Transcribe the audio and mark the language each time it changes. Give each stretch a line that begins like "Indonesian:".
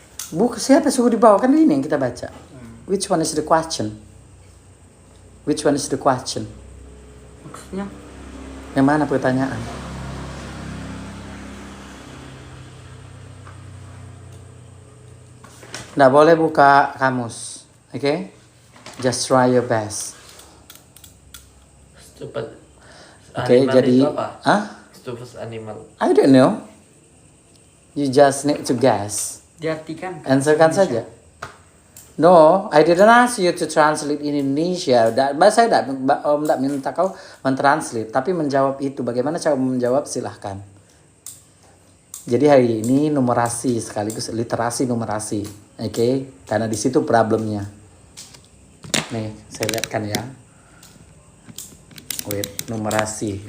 Indonesian: Buku siapa suruh dibawa, kan ini yang kita baca.
English: Which one is the question? Which one is the question?
Indonesian: Maksudnya? Yang mana pertanyaan? Nggak boleh buka kamus, oke?
English: Just try your best. Stupid
Indonesian: Oke,
English: animal
Indonesian: jadi, itu apa? ah?
English: Stupid animal. I don't know. You just need to guess.
Indonesian: Diartikan. Answerkan saja.
English: No, I didn't ask you to translate in Indonesia.
Indonesian: Saya tidak minta kau mentranslate, tapi menjawab itu. Bagaimana cara menjawab, silahkan. Jadi hari ini numerasi sekaligus literasi numerasi, oke? Karena di situ problemnya. Nih, saya lihatkan ya.
English: Wait, numerasi.